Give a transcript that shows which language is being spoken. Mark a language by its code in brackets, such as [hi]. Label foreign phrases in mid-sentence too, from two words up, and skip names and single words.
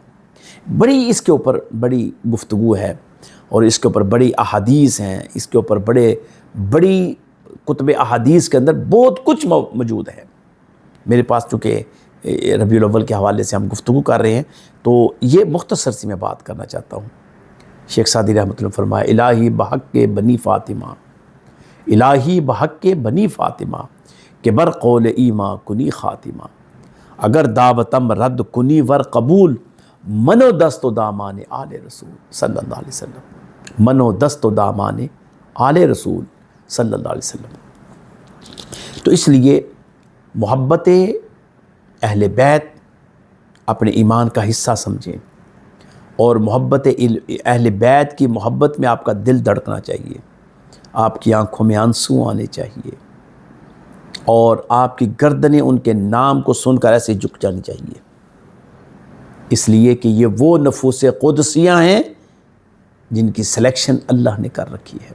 [ur] بڑی اس کے اوپر بڑی گفتگو ہے اور اس کے اوپر بڑی احادیث ہیں، اس کے اوپر بڑی کتب احادیث کے اندر بہت کچھ موجود ہے۔ میرے پاس چونکہ ربیع الاول کے حوالے سے ہم گفتگو کر رہے ہیں تو یہ مختصر سی میں بات کرنا چاہتا ہوں۔ شیخ سعدی رحمۃ اللہ فرمایا [fa] الہی بحق کے بنی فاطمہ، الہی بحق کے بنی فاطمہ کہ بر قول ایما کنی خاتمہ، اگر دعوتم رد کنی ور قبول، منو دست و دامان آل رسول [ar] صلی اللہ علیہ وسلم، [fa] منو دست و دامان آل رسول [ar] صلی اللہ علیہ وسلم۔ [ur] تو اس لیے محبت اہل بیت اپنے ایمان کا حصہ سمجھیں، اور محبت اہل بیت کی محبت میں آپ کا دل دھڑکنا چاہیے، آپ کی آنکھوں میں آنسو آنے چاہیے، اور آپ کی گردنیں ان کے نام کو سن کر ایسے جھک جانی چاہیے، اس لیے کہ یہ وہ نفوس قدسیاں ہیں جن کی سلیکشن اللہ نے کر رکھی ہے۔